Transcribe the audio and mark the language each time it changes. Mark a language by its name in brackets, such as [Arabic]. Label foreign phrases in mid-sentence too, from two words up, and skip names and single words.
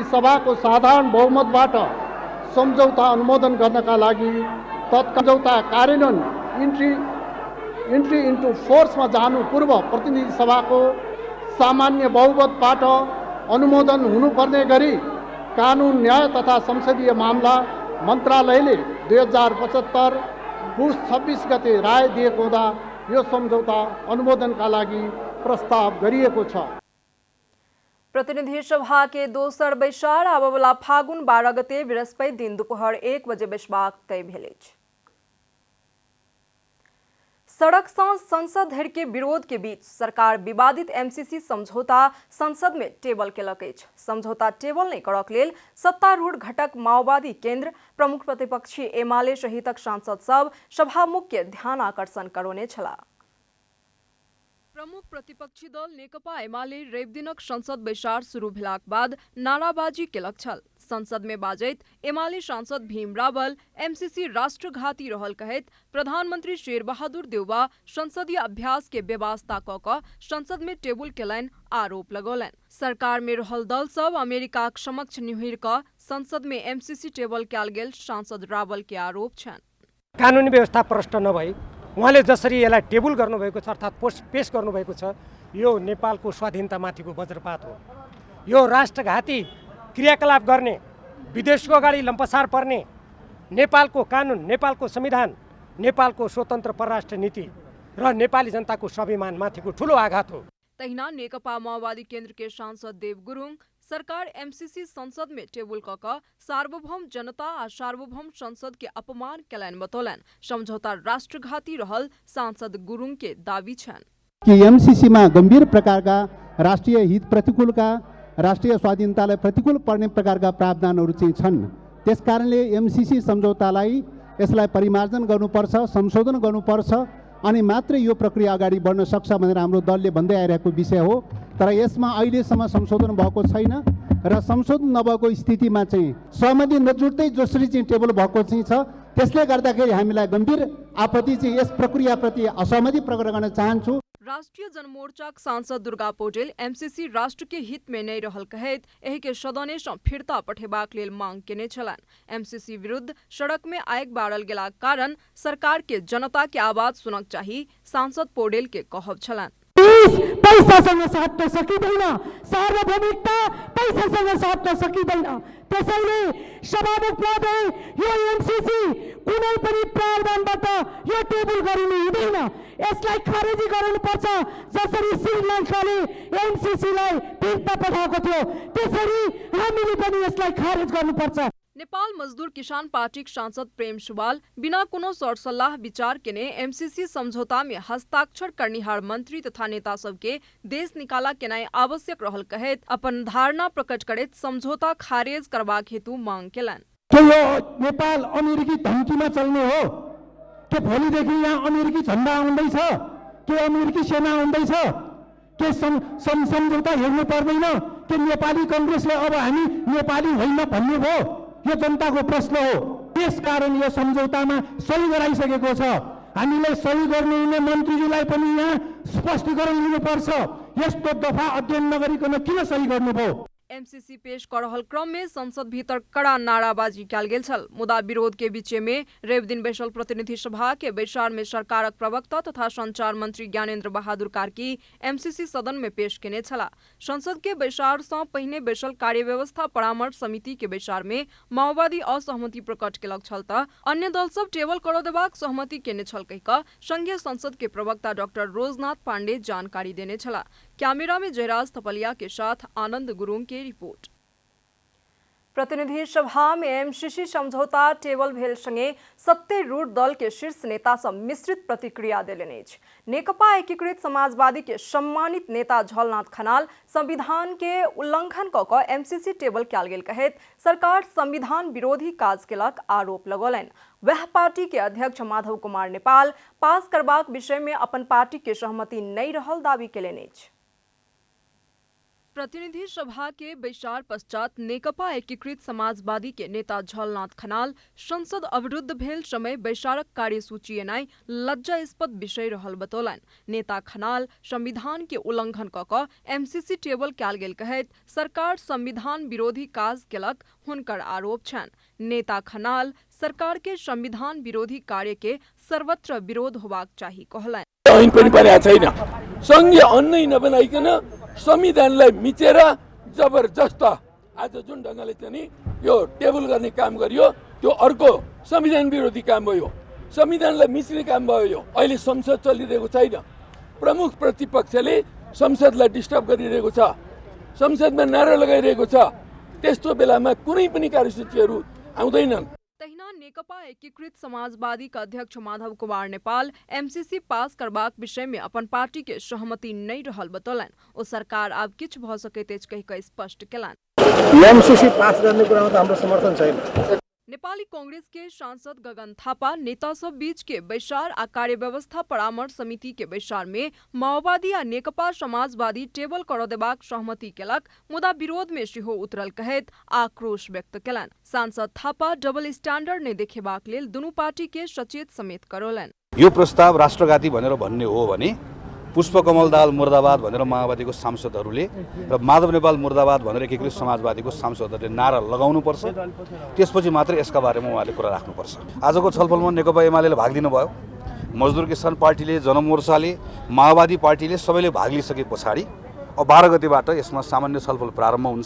[Nepali] सभाको साधारण बहुमतबाट सम्झौता अनुमोदन गर्नका लागि तत्काल कार्यान्वयन [English] entry into forcema [Nepali] जानु पूर्व प्रतिनिधि सभाको सामान्य बहुमतबाट अनुमोदन हुनुपर्ने गरी कानुन न्याय तथा संसदीय मामला मन्त्रालयले 2075 पुस 26 गते राय दिएको हुँदा यो सम्झौता अनुमोदनका लागि प्रस्ताव गरिएको छ। [Maithili] प्रतिनिधि सभा के दोसर बैसार आबवला फागुन 12 गते बृहस्पति दिन दोपहर 1 बजे बैसबाक तय भेल अछि। सड़क से संसद धरि के विरोध के बीच सरकार विवादित एमसीसी समझौता संसद में टेबल केलक अछि। समझौता टेबल नहीं करक लेल सत्तारूढ़ घटक माओवादी केंद्र, प्रमुख प्रतिपक्षी एमाले सहितक सांसद सब सभामुख के ध्यान आकर्षण करौने छला। प्रमुख प्रतिपक्षी दल नेकपा एमाले रवि दिनक संसद बैसार शुरू भेलाक बाद नाराबाजी केलक छल। संसद में बाजैत एमाले सांसद भीम रावल एमसीसी राष्ट्रघाती रहल कहैत प्रधानमंत्री शेर बहादुर देउबा संसदीय अभ्यास के व्यवस्था क संसद में टेबुल केलनि आरोप लगौलनि। सरकार में रहल दल सब अमेरिका समक्ष निहुर क संसद में एमसीसी टेबल कयल गेल सांसद रावल के आरोप छन्। [Nepali] कानुनी व्यवस्था प्रष्ट नभई उहाँले जसरी यसलाई टेबुल गर्नुभएको छ अर्थात् पेश गर्नुभएको छ, यो नेपालको स्वाधीनतामाथिको वज्रपात हो। यो राष्ट्रघाती क्रियाकलाप गर्ने, विदेशको अगाडि लम्पसार पर्ने, नेपालको कानुन, नेपालको संविधान, नेपालको स्वतन्त्र परराष्ट्र नीति र नेपाली जनताको स्वाभिमानमाथिको ठूलो आघात हो। [Maithili] तहिना नेकपा माओवादी केन्द्र के सांसद देव गुरुङ सरकार एमसीसी संसद में टेबुल क सार्वभौम जनता आ सार्वभौम संसद के अपमान केलनि बतौलनि। समझौता राष्ट्रघाती रहल सांसद गुरुङ के दावी छन् [Nepali] कि एमसीसी में गंभीर प्रकारका राष्ट्रिय हित प्रतिकूलका, राष्ट्रिय स्वाधीनतालाई प्रतिकूल पर्ने प्रकारका प्रावधानहरू चाहिँ छन्। त्यसकारणले एमसीसी सम्झौतालाई यसलाई परिमार्जन गर्नुपर्छ, संशोधन गर्नुपर्छ, अनि मात्र यो प्रक्रिया अगाडि बढ्न सक्छ भनेर हाम्रो दलले भन्दै आइरहेको विषय हो। तर यसमा अहिलेसम्म संशोधन भएको छैन र संशोधन नभएको स्थितिमा चाहिँ सहमति नजुट्दै जसरी चाहिँ टेबल भएको चाहिँ छ, त्यसले गर्दाखेरि हामीलाई गम्भीर आपत्ति चाहिँ यस प्रक्रियाप्रति असहमति प्रकट गर्न चाहन्छु। [Maithili] राष्ट्रीय जनमोर्चा सांसद दुर्गा पौडेल एमसीसी राष्ट्र के हित में नहीं रहल कहैत एहि के सदने से फिरता पठेबाक लेल मांग केने छलनि। एमसीसी विरुद्ध सड़क में आगि बारल गेलाक कारण सरकार के जनता के आवाज सुनक चाही सांसद पौडेल के कहब छलनि। [Nepali] पैसासँग साट्न सकिँदैन, सार्वभौमिकता पैसासँग साट्न सकिँदैन। त्यसैले सभामुख महोदय, यो एमसीसी कुनै पनि प्रावधानबाट यो टेबल गरिनु हुँदैन, यसलाई खारेजी गराउनुपर्छ। जसरी श्रीलङ्काले एमसीसीलाई फिर्ता पठाएको थियो त्यसरी हामीले पनि यसलाई खारेज गर्नुपर्छ। [Maithili] नेपाल मजदूर किसान पार्टी सांसद प्रेम सुवाल बिना कोनो सरसल्लाह विचार के ने एमसीसी समझौता में हस्ताक्षर करनिहार मंत्री तथा नेता सबके देश निकाला केनाई आवश्यक रहल कहेत अपन धारणा प्रकट करैत समझौता खारेज करबाक हेतु मांग केलन। [Nepali] के यो नेपाल अमेरिकी धम्कीमा चल्ने हो? के भोलिदेखि यहाँ अमेरिकी झण्डा आउँदैछ? के अमेरिकी सेना आउँदैछ? के सम्झौता हेर्नु पर्दैन? के नेपाली कांग्रेसले अब हामी नेपाली होइन भन्ने भयो? यो जनताको प्रश्न हो। त्यसकारण यो सम्झौतामा सही गराइसकेको छ। हामीले सही गर्नुहुने मन्त्रीज्यूलाई पनि यहाँ स्पष्टीकरण दिनुपर्छ। यस्तो दफा अध्ययन नगरिकन किन सही गर्नुभयो? [Maithili] एमसीसी पेश कर रहल क्रम में संसद भीतर कड़ा नाराबाजी कल गेल छल। मुदा विरोध के बीच में रेव दिन बैसल प्रतिनिधि सभा के बैसार में सरकारक प्रवक्ता तथा संचार मंत्री ज्ञानेन्द्र बहादुर कार्की एमसीसी सदन में पेश केने छला। संसद के बैसार से पहिने बैसल कार्य व्यवस्था परामर्श समिति के बैसार में माओवादी असहमति प्रकट केलक छल त अन्य दल सब टेबल कर देबाक सहमति केने छल कहिक संघीय संसद के प्रवक्ता डॉक्टर रोजनाथ पांडे जानकारी देने छला। कैमरा में जयराज थपलिया के साथ आनंद गुरुङ के रिपोर्ट। प्रतिनिधि सभा में एमसीसी समझौता टेबल भेल संगे सत्तारूढ़ दल के शीर्ष नेता सब मिश्रित प्रतिक्रिया देलनि। नेकपा एकीकृत समाजवादी के सम्मानित नेता झलनाथ खनाल संविधान के उल्लंघन क एमसीसी टेबल कयल गेल कहेत सरकार संविधान विरोधी काज केलक आरोप लगौलनि। वह पार्टी के अध्यक्ष माधव कुमार नेपाल पास करबाक विषय में अपन पार्टी के सहमति नहीं रहल दावी केलनि। प्रतिनिधि सभा के बैसार पश्चात नेकपा एकीकृत समाजवादी के नेता झलनाथ खनाल संसद अवरुद्ध भेल समय बैसारक कार्यसूची एनाई लज्जास्पद विषय रहल बतौलन। नेता खनाल संविधान के उल्लंघन क एमसीसी टेबल कयल गेल कहेत सरकार संविधान विरोधी काज केलक हुनकर आरोप छन्। नेता खनाल सरकार के संविधान विरोधी कार्य के सर्वत्र विरोध होबाक चाही कहलन। [Nepali] ऐन पनि बनेको छैन, संघीय अन्नै नबनाइकन संविधानलाई मिचेर जबरजस्त आज जुन ढङ्गले चाहिँ यो टेबल गर्ने काम गरियो त्यो अर्को संविधान विरोधी काम भयो। संविधानलाई मिच्ने काम भयो। यो अहिले संसद चलिरहेको छैन, प्रमुख प्रतिपक्षले संसदलाई डिस्टर्ब गरिरहेको छ, संसदमा नारा लगाइरहेको छ। त्यस्तो बेलामा कुनै पनि कार्यसूचीहरू आउँदैनन्। [Maithili] तहिना नेकपा एकीकृत समाजवादी का अध्यक्ष माधव कुमार नेपाल एमसीसी पास करबाक विषय में अपन पार्टी के सहमति नहीं रहल बतौलन। ओ सरकार अब किछ भ सकैत अछि कहि स्पष्ट केलन। [Nepali] एमसीसी पास गर्ने कुरामा त हाम्रो समर्थन छैन। [Maithili] नेपाली कांग्रेस के सांसद गगन थापा नेता सब बीच के बैसार आ कार्य व्यवस्था परामर्श समिति के बैसार में माओवादी आ नेकपा समाजवादी टेबल कर देबाक सहमति केलक, मुदा विरोध में सेहो उतरल कहेत आक्रोश व्यक्त केलन। सांसद थापा [English] double standard [Maithili] ने देखेबाक लेल दुनू पार्टी के सचेत समेत करौलन। [Nepali] यो प्रस्ताव राष्ट्रघाती भनेर भन्ने हो भने पुष्पकमल दाहाल मुर्दाबाद भनेर माओवादीको सांसदहरूले र माधव नेपाल मुर्दाबाद भनेर एकीकृत समाजवादीको सांसदहरूले नारा लगाउनुपर्छ। त्यसपछि मात्र यसका बारेमा उहाँले कुरा राख्नुपर्छ। आजको छलफलमा नेकपा एमाले भाग लिनुभयो, मजदुर किसान पार्टीले, जनमोर्चाले, माओवादी पार्टीले सबैले भाग लिइसके पछाडि अब 12 गतेबाट यसमा सामान्य छलफल प्रारम्भ हुन्छ।